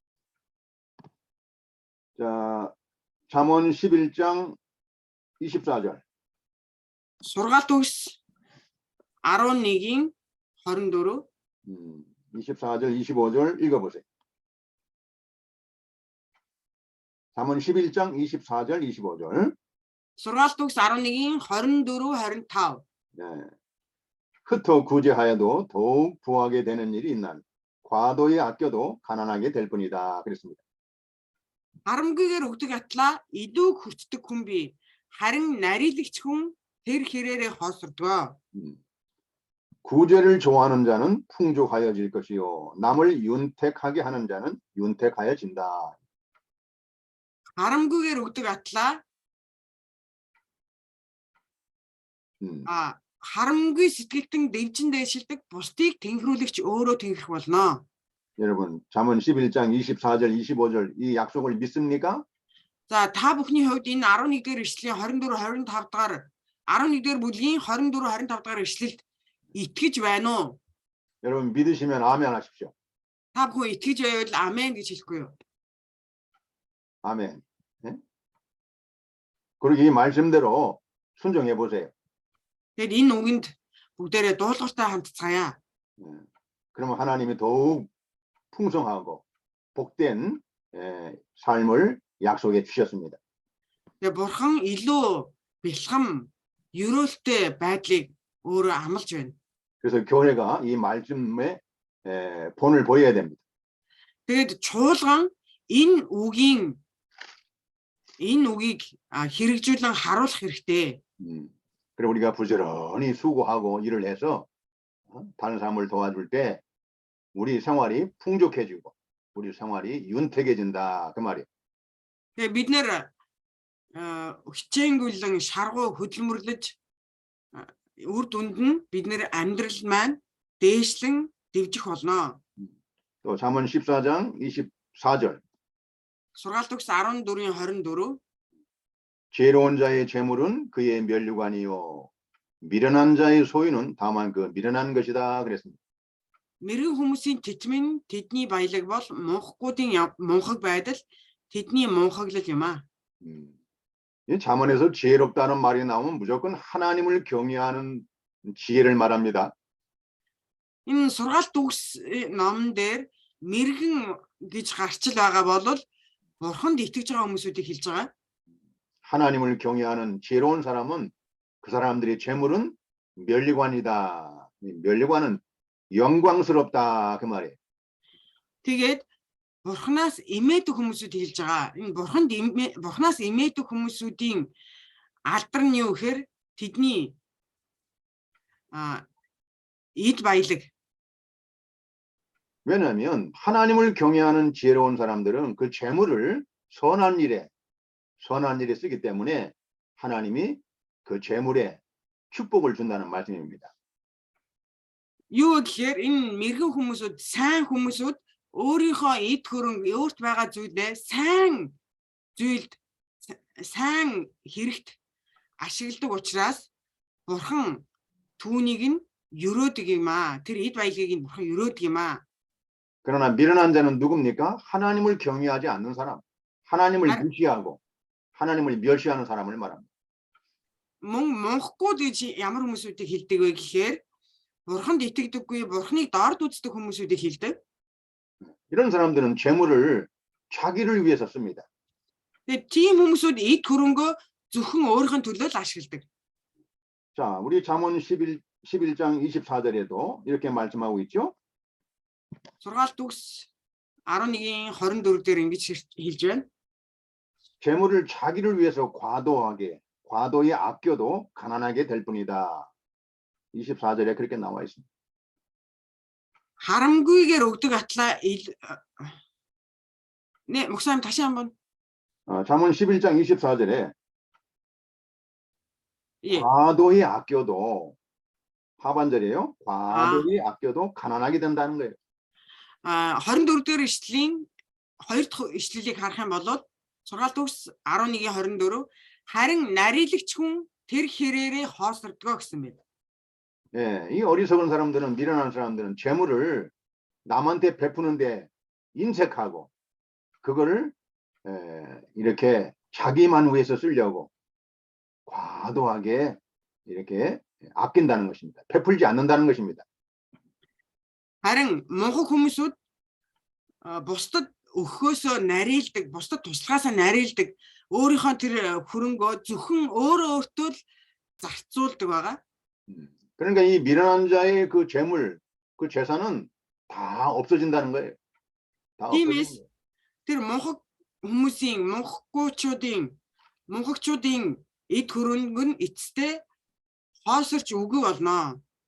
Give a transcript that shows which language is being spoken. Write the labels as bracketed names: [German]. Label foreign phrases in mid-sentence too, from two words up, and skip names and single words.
[Korean] 자, 잠언 11장 24절. [Mongolian] Сургаалт төгс 11-ийн 24. [Korean] 24절, 25절 읽어보세요. 잠언 11장 24절, 25절. [Mongolian] Сургаалт төгс 11-ийн 24 25. [Korean] 네. 흩어 구제하여도 더욱 부하게 되는 일이 있나니 과도히 아껴도 가난하게 될 뿐이다. 그랬습니다. [Mongolian] Харамгүйгээр өгдөг атлаа идүү хүртдэг хүн бий. Харин нарилагч хүн тэр хэрээрээ хоосордгоо. [Korean] 구제를 좋아하는 자는 풍족하여질 것이요 남을 윤택하게 하는 자는 윤택하여진다. [Mongolian] Харамгүйгээр өгдөг атлаа харамгүй сэтгэлтэн дэвжин дэшилдэг бусдыг тэнхрүүлэгч өөрөө тэнхрэх болно. [Korean] 여러분 잠언 11장 24절 25절 이 약속을 믿습니까? [Mongolian] За та бүхний хувьд энэ 11-р ишлэлийн 24 25 дахь 11-р бүлгийн 24 25 дахь ишлэлд итгэж байна уу? [Korean] 여러분 믿으시면 아멘 하십시오. [Mongolian] Та бүхэн итгэж байвал амен гэж хэлэхгүй юу? [Korean] 아멘. 네? 그리고 이 말씀대로 순종해 보세요. [Mongolian] Тэгэхээр энэ үгэнд бүгдээрээ дуулууртай хамтцгаая. [Korean] 그러면 하나님이 더욱 풍성하고 복된 삶을 약속해 주셨습니다. [Mongolian] Тэгээ бурхан илүү бэлхам, ерөөлтэй байдлыг өөрөө амлаж байна. [Korean] 그래서 교회가 이 말씀에 본을 보여야 됩니다. [Mongolian] Тэгээд чуулган энэ үгийг хэрэгжүүлэн харуулах хэрэгтэй. [Korean] 그리고 우리가 부지런히 수고하고 일을 해서 다른 사람을 도와줄 때 우리 생활이 풍족해지고 우리 생활이 윤택해진다 그 말이에요. [Mongolian] Тэгээ бид нэр хичээнгүйлэн шаргуу хөдөлмөрлөж үр дүнд нь бид нэр амьдрал маань дээшлэн дэвжих болно. [Korean] 또 잠언 14장 24절. [Mongolian] Сургаалт төгс 14-ийн 24. [Korean] 지혜로운 자의 재물은 그의 면류관이요 미련한 자의 소유는 다만 그 미련한 것이다 그랬습니다. [Mongolian] Мэрэгэн хүмүүсийн тэтмэн тэдний баялаг бол мунхаггүйдийн мунхаг байдал тэдний мунхаглал юм аа. [Korean] 이 잠언에서 지혜롭다는 말이 나오면 무조건 하나님을 경외하는 지혜를 말합니다. [Mongolian] Энэ сургаалт төгс номон дээр мэрэгэн гэж гарчил байгаа бол бурханд итгэж байгаа хүмүүсүүдийг хэлж байгаа. [Korean] 하나님을 경외하는 지혜로운 사람은 그 사람들의 재물은 면류관이다. 면류관은 영광스럽다 그 말이에요. [Mongolian] Тэгээд бурханаас имээдэг хүмүүсүүд хэлж байгаа. Энэ бурханаас имээдэг хүмүүсүүдийн алдар нь юу гэхээр тэдний эд баялаг. [Korean] 왜냐하면 하나님을 경외하는 지혜로운 사람들은 그 재물을 선한 일에 쓰기 때문에 하나님이 그 재물에 축복을 준다는 말씀입니다. [Mongolian] Юу гэхээр энэ мэрэгэн хүмүүсүүд сайн хүмүүсүүд өөрийнхөө эд хөрөнгө өөрт байгаа зүйлээ сайн хэрэгт ашигладаг учраас бурхан түүнийг нь өрөөдөг юм аа. Тэр эд баялагийг нь бурхан өрөөдөг юм аа. [Korean] 그러나 미련한 자는 누굽니까? 하나님을 경외하지 않는 사람, 하나님을 무시하고 하나님을 멸시하는 사람을 말합니다. [Mongolian] Мунхаггүй гэж ямар хүмүүсүүдийг хэлдэг вэ гэхээр бурханд итгэдэггүй, бурханыг дорд үздэг хүмүүсүүдийг хэлдэг. [Korean] 이런 사람들은 재물을 자기를 위해서 씁니다. [Mongolian] Тэгээд тийм хүмүүсүүд эд хөрөнгөө зөвхөн өөрийнхөө төлөө л ашигладаг. [Korean] 자, 우리 잠언 11장 24절에도 이렇게 말씀하고 있죠. [Mongolian] Сургаалт төгс 11-ийн 24 дээр ингэж хэлж байна. [Korean] 재물을 자기를 위해서 과도히 아껴도 가난하게 될 뿐이다. 24절에 그렇게 나와 있습니다. [Mongolian] Харамгүйгээр өгдөг атлаа [Korean] 네, 목사님 다시 한번. 잠언 11장 24절에 예. 과도히 아껴도 하반절이에요. 과도히 아껴도 가난하게 된다는 거예요. [Mongolian] 24 дээр ишлэлийн 2 дахь ишлэлийг харах юм бол сургаалт төгс 11-ийн 24 харин нарилагч хүн тэр хэрээрээ хоосордгоо гэсэн байна. [Korean] 예, 이 어리석은 사람들은 미련한 사람들은 재물을 남한테 베푸는데 인색하고 그거를 이렇게 자기만 위해서 쓰려고 과도하게 이렇게 아낀다는 것입니다. 베풀지 않는다는 것입니다. [Mongolian] Харин мунхаг хүмүүсүүд бусдад өгөхөөсөө нарийладаг, бусдад туслахаасаа нарийладаг, өөрийнхөө тэр хөрөнгөө зөвхөн өөрөө өөртөө л зарцуулдаг байгаа. [Korean] 그러니까 이 미련한 자의 그 재물, 그 재산은 다 없어진다는 거예요. 다 없어지는 [Mongolian] Тиймээс [Korean] 거예요. [Mongolian] тэр мунхаг хүмүүсийн, мунхагчуудын эд хөрөнгө нь эцэстээ хоосорч үгүй болно.